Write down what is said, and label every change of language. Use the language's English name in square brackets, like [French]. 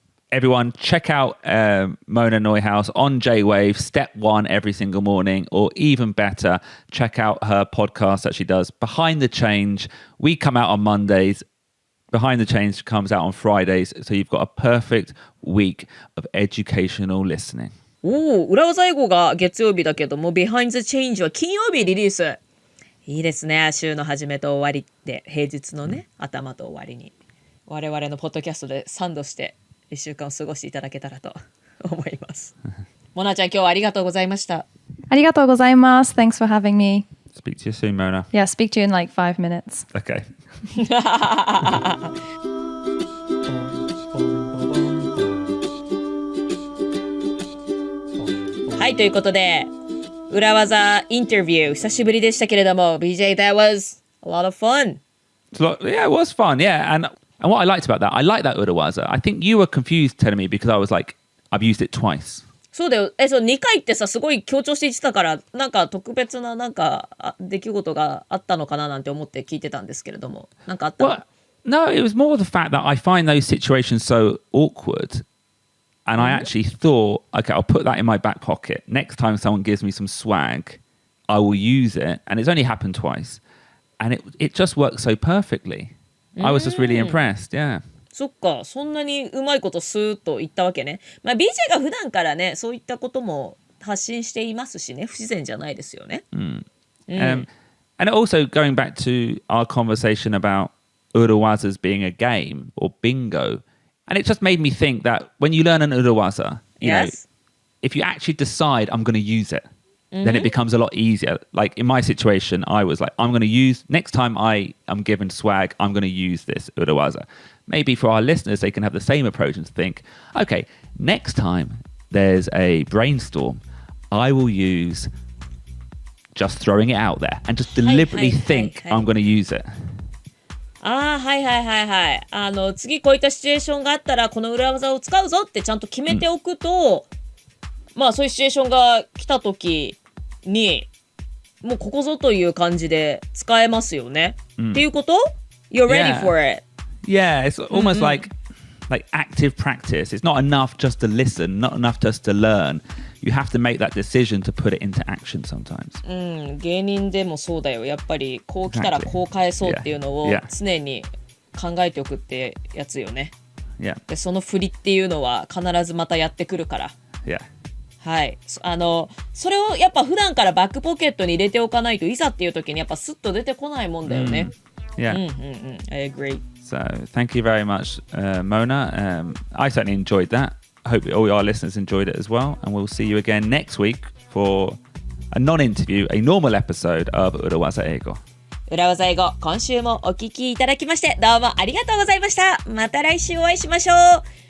[English] Everyone, check out Mona Neuhaus on J-Wave, Step 1 every single morning, or even better, check out her podcast that she does, Behind the Change. We come out on Mondays. Behind the Change comes out on Fridays. So you've got a perfect week of educational listening. [Japanese] 裏技英語が月曜日だけども Behind the Change は金曜日リリース。いいですね。週の始めと終わりで平日のね頭と終わりに我々のポッドキャストでサンドして1週間を過ごしていただけたらと思います。モナちゃん今日はありがとうございました。ありがとうございます. [English] Thanks for having me. Speak to you soon, Mona. Yeah, speak to you in like 5 minutes. Okay. [Japanese] はい、ということで裏技インタビュー久しぶりでしたけれども BJ, [English] that was a lot of fun. Yeah, it was fun. Yeah, and what I liked about that, I like that Urawaza. I think you were confused telling me because I was like, I've used it twice. [Japanese] そうだよ。そう、2回ってさ、すごい強調して言ってたから、なんか特別ななんか出来事があったのかななんて思って聞いてたんですけれども、なんかあったの？ [English] Well, no, it was more the fact that I find those situations so awkward. And I actually thought, okay, I'll put that in my back pocket. Next time someone gives me some swag, I will use it. And it's only happened twice. And it just works so perfectly. I was just really impressed, yeah. [Japanese] そっか、そんなにうまいことスーッと言ったわけね。まあ BJ が普段からね、そういったことも発信していますしね、不自然じゃないですよね。 [English] And also going back to our conversation about uruwazas being a game or bingo, and it just made me think that when you learn an uruwaza, you know, if you actually decide I'm going to use it, then it becomes a lot easier. Like in my situation, I was like, I'm going to use, next time I am given swag, I'm going to use this uruwaza. Maybe for our listeners, they can have the same approach and think, okay, next time there's a brainstorm, I will use just throwing it out there and just deliberately think I'm going to use it. [Japanese] はいはいはいはい。次こういったシチュエーションがあったらこの裏技を使うぞってちゃんと決めておくと、まあそういうシチュエーションが来た時にもうここぞという感じで使えますよね。っていうこと？ [English] You're ready for it. Yeah, it's almost like active practice. It's not enough just to listen, not enough just to learn. You have to make that decision to put it into action sometimes. [Japanese] 芸人でもそうだよ。やっぱりこう来たらこう返そうっていうのを常に考えておくってやつよね。でその振りっていうのは必ずまたやってくるから。はい。それをやっぱ普段からバックポケットに入れておかないといざっていう時にやっぱスッと出てこないもんだよね。 [English] I agree. So thank you very much, Mona. I certainly enjoyed that. I hope all our listeners enjoyed it as well. And we'll see you again next week for a non-interview, a normal episode of Urawaza Eigo. [Japanese] 裏技英語、今週もお聞きいただきましてどうもありがとうございました。また来週お会いしましょう。